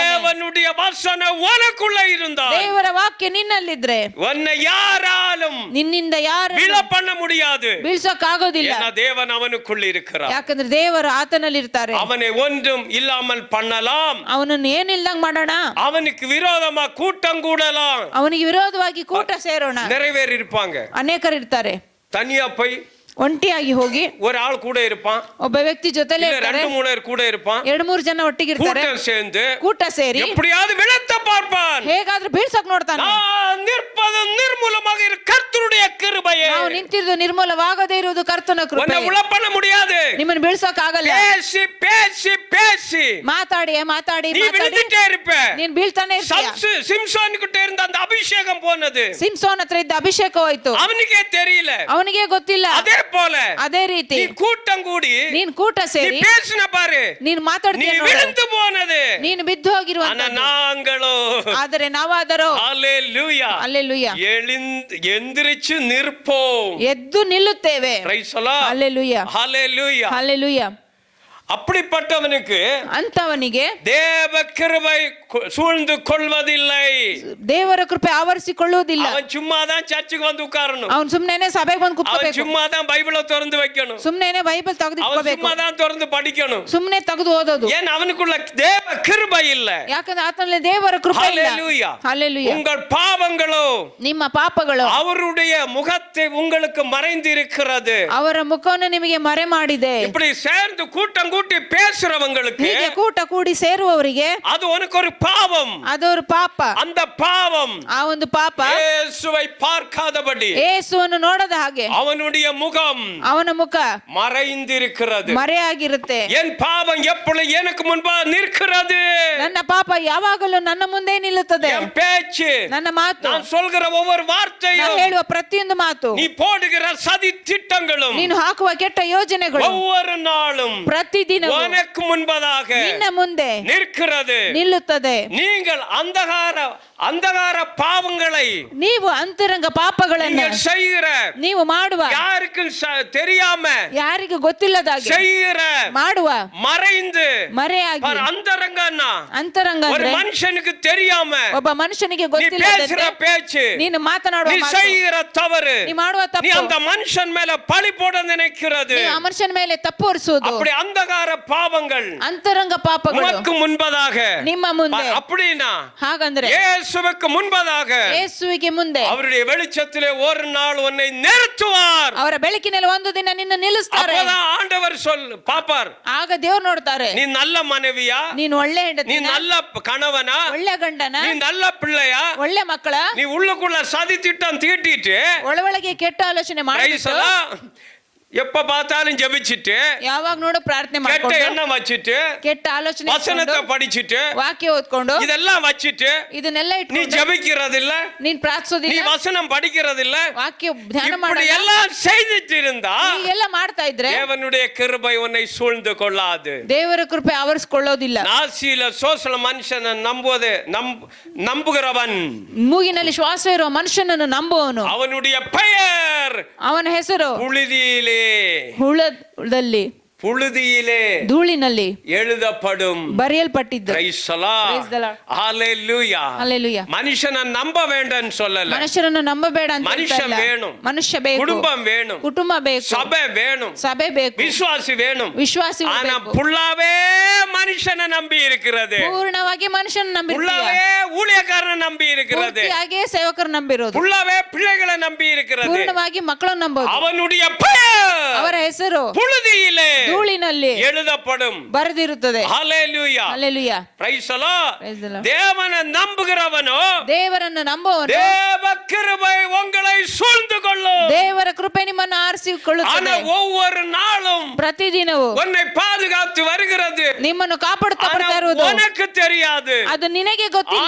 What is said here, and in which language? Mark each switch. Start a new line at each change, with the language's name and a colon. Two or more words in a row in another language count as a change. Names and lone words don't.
Tamil: தேவனுடைய வசனம் உனக்குள்ள இருந்தால்,
Kannada: ದೇವರ ವಾಕ್ಯ ನಿನ್ನಲ್ಲಿದ್ರೆ
Tamil: உன்னை யாராலும்
Kannada: ನಿನ್ನಿಂದ ಯಾರು
Tamil: விழ பண்ண முடியாது.
Kannada: ಬೀಳ್ಸೋಕ್ ಆಗೋದಿಲ್ಲ.
Tamil: ஏன்னா தேவன் அவனுக்குள்ள இருக்கிறார்.
Kannada: ಯಾಕಂದ್ರೆ ದೇವರು ಆತನಲ್ಲಿ ಇರ್ತಾರೆ.
Tamil: அவனை ஒன்றும் இல்லாமல் பண்ணலாம்.
Kannada: ಅವನನ್ನು ಏನಿಲ್ದಂಗ್ ಮಾಡೋಣ.
Tamil: அவனுக்கு விரோதமா கூட்டம் கூடலாம்.
Kannada: ಅವನಿಗೆ ವಿರೋಧವಾಗಿ ಕೂಟ ಸೇರೋಣ.
Tamil: நிறைவேறி இருப்பாங்க.
Kannada: ಅನೇಕರು ಇರ್ತಾರೆ.
Tamil: தனியா போய்
Kannada: ಒಂಟಿಯಾಗಿ ಹೋಗಿ
Tamil: ஒரு ஆள் கூட இருப்பான்,
Kannada: ಒಬ್ಬ ವ್ಯಕ್ತಿ ಜೊತೆಲೆ
Tamil: இல்ல
Kannada: ಇರ್ತಾರೆ.
Tamil: ரெண்டு மூணு பேர் கூட இருப்பான்.
Kannada: 2-3 ಜನ ಒಟ್ಟಿಗೆ ಇರ್ತಾರೆ.
Tamil: கூட்டம் சேர்ந்து
Kannada: ಕೂಟ ಸೇರಿ
Tamil: எப்படியாவது விழத்த பார்ப்பான்.
Kannada: ಹೇಗಾದ್ರೂ ಬೀಳ್ಸಕ್ ನೋಡ್ತಾನೆ.
Tamil: நான் நிற்பது நிர்மூலமாக இரு கர்த்தருடைய கிருபையே.
Kannada: ನಾವು ನಿಂತಿರುವುದು ನಿರ್ಮೂಲವಾಗದೇ ಇರುವುದು ಕರ್ತನ ಕೃಪೆ.
Tamil: உன்னை விழ பண்ண முடியாது.
Kannada: ನಿಮ್ಮನ್ನು ಬೀಳ್ಸಕ್ ಆಗಲ್ಲ.
Tamil: பேசி பேசி பேசி
Kannada: ಮಾತಾಡಿ ಮಾತಾಡಿ
Tamil: நீ
Kannada: ಮಾತಾಡಿ
Tamil: விழுந்துட்டே இருப்ப.
Kannada: ನೀನ್ ಬೀಳ್ತಾನೆ ಇರ್ತೀಯ.
Tamil: சிம்சோன் கிட்ட இருந்த அந்த அபிஷேகம் போனது,
Kannada: ಸಿಂಸೋನ್ ಹತ್ರ ಇದ್ದ ಅಭಿಷೇಕ ಹೋಯ್ತು.
Tamil: அவனுக்கே தெரியல.
Kannada: ಅವನಿಗೆ ಗೊತ್ತಿಲ್ಲ.
Tamil: அதே போல
Kannada: ಅದೇ ರೀತಿ
Tamil: நீ கூட்டம் கூடி
Kannada: ನೀನ್ ಕೂಟ
Tamil: நீ
Kannada: ಸೇರಿ
Tamil: பேசின பாரு,
Kannada: ನೀನ್
Tamil: நீ
Kannada: ಮಾತಾಡ್ತೀಯ ನೋಡು.
Tamil: விழுந்து போனது.
Kannada: ನೀನು ಬಿದ್ದು
Tamil: ஆனா
Kannada: ಹೋಗಿರುವಂತದ್ದು.
Tamil: நாங்களோ
Kannada: ಆದರೆ ನಾವಾದರೂ
Tamil: ஹல்லேலூயா
Kannada: ಹಲ್ಲೆಲೂಯಾ
Tamil: எந்திரிச்சு நிற்போம்.
Kannada: ಎದ್ದು ನಿಲ್ಲುತ್ತೇವೆ.
English: Praise the Lord.
Kannada: ಹಲ್ಲೆಲೂಯಾ
Tamil: ஹல்லேலூயா.
Kannada: ಹಲ್ಲೆಲೂಯಾ.
Tamil: அப்படிப்பட்டவனுக்கு
Kannada: ಅಂತವನಿಗೆ
Tamil: தேவ கிருபை சூழ்ந்து கொள்வதில்லை.
Kannada: ದೇವರ ಕೃಪೆ ಆವರಿಸಿಕೊಳ್ಳುವುದಿಲ್ಲ.
Tamil: அவன் சும்மா தான் சர்ச்சுக்கு வந்து உட்காரணும்.
Kannada: ಅವನು ಸುಮ್ನೆನೆ ಸಭೆಗೆ ಬಂದು
Tamil: அவன்
Kannada: ಕುತ್ಕೋಬೇಕು.
Tamil: சும்மா தான் பைபிளை திறந்து வைக்கணும்.
Kannada: ಸುಮ್ನೆನೆ ಬೈಬಲ್ ತೆಗೆದು
Tamil: அவன்
Kannada: ಇಟ್ಕೋಬೇಕು.
Tamil: சும்மா தான் திறந்து படிக்கணும்.
Kannada: ಸುಮ್ನೆ ತೆಗೆದು ಓದೋದು.
Tamil: ஏன் ಅವನಿக்குள்ள தேவ கிருபை இல்ல.
Kannada: ಯಾಕಂದ್ರೆ ಆತನಲ್ಲಿ ದೇವರ ಕೃಪೆ ಇಲ್ಲ.
Tamil: ஹல்லேலூயா.
Kannada: ಹಲ್ಲೆಲೂಯಾ.
Tamil: உங்கள் பாவங்களோ
Kannada: ನಿಮ್ಮ ಪಾಪಗಳು
Tamil: அவருடைய முகத்தை உங்களுக்கு மறைந்து இருக்கிறது.
Kannada: ಅವರ ಮುಖವನ್ನು ನಿಮಗೆ ಮರೆ ಮಾಡಿದೆ.
Tamil: இப்படி சேர்ந்து கூட்டம் கூட்டி பேசுறவங்களுக்கு
Kannada: ಹೀಗೆ ಕೂಟ ಕೂಡಿ ಸೇರುವವರಿಗೆ
Tamil: அது உனக்கு ஒரு பாவம்.
Kannada: ಅದೊಂದು ಪಾಪ.
Tamil: அந்த பாவம்
Kannada: ಆ ಒಂದು ಪಾಪ
Tamil: இயேசுவை பார்க்காதபடி
Kannada: ಯೇಸುವನ್ನು ನೋಡದ ಹಾಗೆ
Tamil: அவனுடைய முகம்
Kannada: ಅವನ ಮುಖ
Tamil: மறைந்திருக்கிறது.
Kannada: ಮರೆಯಾಗಿರುತ್ತೆ.
Tamil: என் பாவம் எப்பொழுது எனக்கு முன்பாக நிற்கிறது.
Kannada: ನನ್ನ ಪಾಪ ಯಾವಾಗಲೂ ನನ್ನ ಮುಂದೆ ನಿಲ್ಲುತ್ತದೆ.
Tamil: என் பேச்சு,
Kannada: ನನ್ನ ಮಾತು,
Tamil: நான் சொல்கிற ஒவ்வொரு
Kannada: ನಾನು
Tamil: வார்த்தையும்,
Kannada: ಹೇಳುವ ಪ್ರತಿಯೊಂದು ಮಾತು,
Tamil: நீ போடுகிற சதி திட்டங்களும்
Kannada: ನೀನು ಹಾಕುವ ಕೆಟ್ಟ ಯೋಜನೆಗಳು
Tamil: ஒவ்வொரு நாளும்
Kannada: ಪ್ರತಿದಿನ
Tamil: உனக்கு முன்பதாக
Kannada: ನಿನ್ನ ಮುಂದೆ
Tamil: நிற்கிறது.
Kannada: ನಿಲ್ಲುತ್ತದೆ.
Tamil: நீங்கள் அந்தகார பாவங்களை
Kannada: ನೀವು ಅಂತರಂಗ ಪಾಪಗಳನ್ನು
Tamil: நீங்கள் செய்கிற
Kannada: ನೀವು ಮಾಡುವ
Tamil: யாருக்கும் தெரியாம
Kannada: ಯಾರಿಗೂ ಗೊತ್ತಿಲ್ಲದಾಗೆ
Tamil: செய்கிற
Kannada: ಮಾಡುವ
Tamil: மறைந்து
Kannada: ಮರೆಯಾಗಿ
Tamil: அந்தரங்கன்னா
Kannada: ಅಂತರಂಗ
Tamil: ஒரு
Kannada: ಅಂದ್ರೆ
Tamil: மனுஷனுக்கு தெரியாம
Kannada: ಒಬ್ಬ ಮನುಷ್ಯನಿಗೆ
Tamil: நீ
Kannada: ಗೊತ್ತಿಲ್ಲದಂತೆ
Tamil: பேசுற பேச்சு
Kannada: ನೀನು ಮಾತನಾಡುವ
Tamil: நீ
Kannada: ಮಾತು,
Tamil: செய்கிற தவறு
Kannada: ನೀ ಮಾಡುವ
Tamil: நீ
Kannada: ತಪ್ಪು,
Tamil: அந்த மனுஷன் மேல பழி போட நினைக்கிறது
Kannada: ನೀ ಆ ಮನುಷ್ಯನ ಮೇಲೆ ತಪ್ಪು ಹೊರಿಸುವುದು,
Tamil: அப்படி அந்தகார பாவங்கள்
Kannada: ಅಂತರಂಗ ಪಾಪಗಳು
Tamil: உனக்கு முன்பதாக
Kannada: ನಿಮ್ಮ ಮುಂದೆ.
Tamil: அப்படின்னா
Kannada: ಹಾಗಂದ್ರೆ
Tamil: இயேசுவுக்கு முன்பதாக
Kannada: ಯೇಸುವಿಗೆ ಮುಂದೆ
Tamil: அவருடைய வெளிச்சத்திலே ஒரு நாள் உன்னை நிறுத்துவார்.
Kannada: ಅವರ ಬೆಳಕಿನಲ್ಲಿ ಒಂದು ದಿನ ನಿನ್ನ ನಿಲ್ಲಿಸ್ತಾರೆ.
Tamil: அப்பதான் ஆண்டவர் பாப்பார்,
Kannada: ಆಗ ದೇವ್ರು ನೋಡ್ತಾರೆ,
Tamil: நீ நல்ல மனைவியா,
Kannada: ನೀನು ಒಳ್ಳೆ
Tamil: நீ
Kannada: ಹೆಂಡತಿನ,
Tamil: நல்ல கணவனா,
Kannada: ಒಳ್ಳೆ ಗಂಡನ,
Tamil: நீ நல்ல பிள்ளையா,
Kannada: ಒಳ್ಳೆ ಮಕ್ಕಳ,
Tamil: நீ உள்ளுக்குள்ள சதி திட்டம் தீட்டிட்டு
Kannada: ಒಳಗೆ ಕೆಟ್ಟ ಆಲೋಚನೆ ಮಾಡಿಬಿಟ್ಟು
Tamil: எப்ப பார்த்தாலும் ஜெபிச்சிட்டு
Kannada: ಯಾವಾಗ ನೋಡು ಪ್ರಾರ್ಥನೆ
Tamil: கெட்ட
Kannada: ಮಾಡ್ಕೊಂಡು
Tamil: எண்ணம் வச்சிட்டு
Kannada: ಕೆಟ್ಟ ಆಲೋಚನೆ
Tamil: வசனத்தை
Kannada: ಇಟ್ಕೊಂಡು,
Tamil: படிச்சிட்டு
Kannada: ವಾಕ್ಯ ಓದ್ಕೊಂಡು
Tamil: இதெல்லாம் வச்சிட்டு
Kannada: ಇದನ್ನೆಲ್ಲ
Tamil: நீ
Kannada: ಇಟ್ಕೊಂಡು
Tamil: ஜெபிக்கிறது இல்ல,
Kannada: ನೀನ್
Tamil: நீ
Kannada: ಪ್ರಾರ್ಥಿಸೋದಿಲ್ಲ,
Tamil: வசனம் படிக்கிறது இல்ல,
Kannada: ವಾಕ್ಯ ಧ್ಯಾನ
Tamil: இப்படி
Kannada: ಮಾಡಲ್ಲ,
Tamil: எல்லாம் செய்துட்டு இருந்தா
Kannada: ಎಲ್ಲ ಮಾಡ್ತಾ ಇದ್ರೆ
Tamil: தேவனுடைய கிருபை உன்னை சூழ்ந்து கொள்ளாது.
Kannada: ದೇವರ ಕೃಪೆ ಆವರಿಸಿಕೊಳ್ಳೋದಿಲ್ಲ.
Tamil: நாசியில சோசல மனுஷனை நம்புகிறவன்,
Kannada: ಮೂಗಿನಲ್ಲಿ ಶ್ವಾಸ ಇರುವ ಮನುಷ್ಯನನ್ನು ನಂಬುವವನು,
Tamil: அவனுடைய பெயர்
Kannada: ಅವನ ಹೆಸರು
Tamil: புழுதியிலே
Kannada: ಹುಳದಲ್ಲಿ
Tamil: புழுதியிலே
Kannada: ಧೂಳಿನಲ್ಲಿ
Tamil: எழுதப்படும்.
Kannada: ಬರೆಯಲ್ಪಟ್ಟಿದ್ದು.
English: Praise the Lord. Praise the Lord. Hallelujah. Hallelujah.
Tamil: மனுஷனை நம்ப வேண்டாம்னு சொல்லல,
Kannada: ಮನುಷ್ಯರನ್ನು ನಂಬಬೇಡ ಅಂತ ಮನುಷ್ಯ ಹೇಳ್ತಾ ಇಲ್ಲ.
Tamil: ವೇಣು.
Kannada: ಮನುಷ್ಯ ಬೇಕು,
Tamil: குடும்பம் வேணும்,
Kannada: ಕುಟುಂಬ ಬೇಕು,
Tamil: சபை வேணும்,
Kannada: ಸಭೆ ಬೇಕು,
Tamil: விசுவாசி வேணும்.
Kannada: ವಿಶ್ವಾಸಿ
Tamil: ஆனா
Kannada: ಬೇಕು.
Tamil: புல்லாவே மனுஷனை நம்பி இருக்கிறது,
Kannada: ಪೂರ್ಣವಾಗಿ ಮನುಷ್ಯನ ನಂಬಿರ್ತೀಯ,
Tamil: புல்லாவே ஊழியக்காரனை நம்பி இருக்கிறது,
Kannada: ಪೂರ್ತಿಯಾಗಿ ಸೇವಕರು ನಂಬಿರೋದು,
Tamil: புல்லாவே பிள்ளைகளை நம்பி இருக்கிறது.
Kannada: ಪೂರ್ಣವಾಗಿ ಮಕ್ಕಳನ್ನು ನಂಬೋದು.
Tamil: அவனுடைய பெயர்
Kannada: ಅವರ ಹೆಸರು
Tamil: புழுதியிலே
Kannada: ಧೂಳಿನಲ್ಲಿ
Tamil: எழுதப்படும்.
Kannada: ಬರೆದಿರುತ್ತದೆ.
English: ஹalleluya. Hallelujah. Praise the Lord. Praise the Lord.
Tamil: தேவனை நம்புகிறவனோ
Kannada: ದೇವರನ್ನು ನಂಬುವವನು
Tamil: தேவ கிருபை உங்களை சூழ்ந்து கொள்ளும்.
Kannada: ದೇವರ ಕೃಪೆ ನಿಮ್ಮನ್ನು
Tamil: ஆனா
Kannada: ಆರಿಸಿಕೊಳ್ಳುತ್ತದೆ.
Tamil: ஒவ்வொரு நாளும்
Kannada: ಪ್ರತಿದಿನವೂ
Tamil: உன்னை பாதுகாத்து வருகிறது.
Kannada: ನಿಮ್ಮನ್ನು ಕಾಪಾಡುತ್ತಾ
Tamil: ஆனா
Kannada: ಬರ್ತಾ ಇರುವುದು
Tamil: உனக்கு தெரியாது.
Kannada: ಅದು ನಿನಗೆ ಗೊತ್ತಿಲ್ಲ.